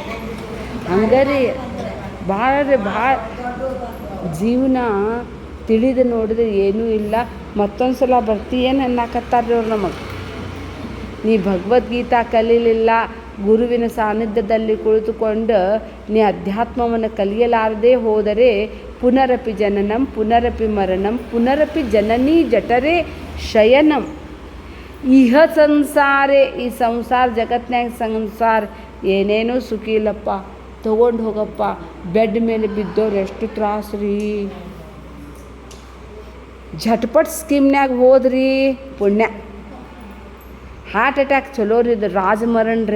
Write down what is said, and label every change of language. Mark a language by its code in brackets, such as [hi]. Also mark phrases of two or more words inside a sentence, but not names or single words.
[kn] ಹಂಗೆ ರೀ ಭಾಳ ಜೀವನ ತಿಳಿದು ನೋಡಿದ್ರೆ ಏನೂ ಇಲ್ಲ. ಮತ್ತೊಂದು ಸಲ ಬರ್ತೀಯೇನು ಅನ್ನಕತ್ತಾರ್ರಿ ಅವ್ರು ನಮಗೆ. ನೀ ಭಗವದ್ಗೀತಾ ಕಲೀಲಿಲ್ಲ, ಗುರುವಿನ ಸಾನ್ನಿಧ್ಯದಲ್ಲಿ ಕುಳಿತುಕೊಂಡು ನೀ ಅಧ್ಯಾತ್ಮವನ್ನು ಕಲಿಯಲಾರದೆ ಹೋದರೆ [sa] ಪುನರಪಿ ಜನನಂ ಪುನರಪಿ ಮರಣಂ ಪುನರಪಿ ಜನನಿ ಜಠರೇ ಶಯನಂ. ಇಹ ಸಂಸಾರೇ, [kn] ಈ ಸಂಸಾರ ಜಗತ್ನಾಗ ಸಂಸಾರ ಏನೇನೂ ಸುಖಿ ಇಲ್ಲಪ್ಪ. ತೊಗೊಂಡು ಹೋಗಪ್ಪ. ಬೆಡ್ ಮೇಲೆ ಬಿದ್ದವ್ರು ಎಷ್ಟು ತ್ರಾಸು ರೀ. ಝಟ್ಪಟ್ ಸ್ಕೀಮ್ನಾಗ ಹೋದ್ರಿ ಪುಣ್ಯ. [en] heart attack [kn] ಚಲೋ ರೀ, ಇದು ರಾಜಮರಣ ರೀ.